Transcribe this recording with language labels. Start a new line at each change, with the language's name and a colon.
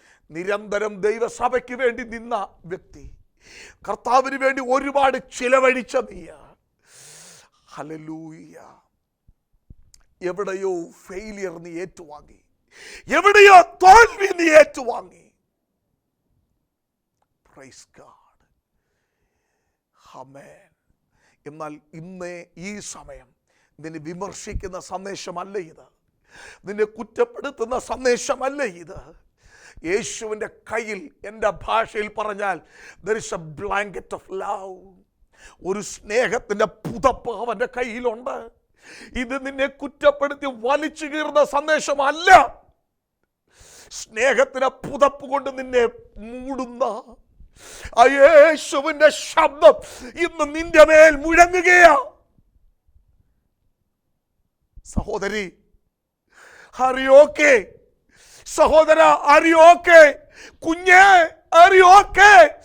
Malayalam: നിരന്തരം ദൈവസഭയ്ക്ക് വേണ്ടി നിന്ന വ്യക്തി, കർത്താവിന് വേണ്ടി ഒരുപാട് ചിലവഴിച്ച നീയ, ഹല്ലേലൂയ, എവിടെയോ ഫെയിലിയർ നീ ഏറ്റുവാങ്ങി, എവിടെയോ തോൽവി നീ ഏറ്റുവാങ്ങി. പ്രൈസ് ഗോഡ്, ആമേൻ. എന്നാൽ ഇന്ന് ഈ സമയം നിന്നെ വിമർശിക്കുന്ന സന്ദേശമല്ല ഇത്, നിന്നെ കുറ്റപ്പെടുത്തുന്ന സന്ദേശമല്ല ഇത്. യേശുവിൻ്റെ കയ്യിൽ, എൻ്റെ ഭാഷയിൽ പറഞ്ഞാൽ,
English: there is a blanket of love.
Malayalam: ഒരു സ്നേഹത്തിൻ്റെ പുതപ്പ് അവൻ്റെ കയ്യിലുണ്ട്. ഇത് നിന്നെ കുറ്റപ്പെടുത്തി വലിച്ചു കീറുന്ന സന്ദേശമല്ല. സ്നേഹത്തിൻ്റെ പുതപ്പ് കൊണ്ട് നിന്നെ മൂടുന്ന ആ യേശുവിൻ്റെ ശബ്ദം ഇന്ന് നിന്റെ മേൽ മുഴങ്ങുകയാ.
English: സഹോദരി, are you okay? സഹോദര, are you okay? കുഞ്ഞേ, are you okay?